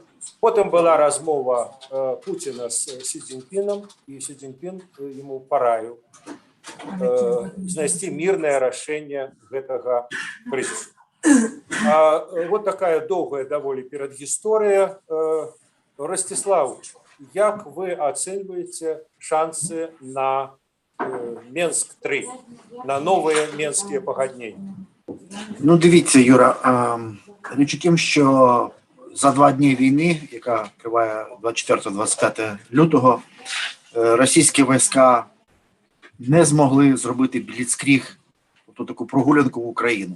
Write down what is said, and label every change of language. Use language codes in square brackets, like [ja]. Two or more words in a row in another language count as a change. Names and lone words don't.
[be] Потым была размова Пуціна з Сі Цзіньпінам, і Сі Цзіньпін яму параіў знайсці мірнае рашэнне гэтага крызісу. [ru] Вот такая [be] доўгая даволі перадгісторыя. Ростислав, як вы ацэньваеце шансы на Менск-3, на новыя менскія пагадненні? [uk] Ну, дивіться, Юра, річ у тім, що за 2 дні війни, яка триває 24-25 лютого, російські війська не змогли зробити бліцкріг, тобто таку прогулянку в Україну.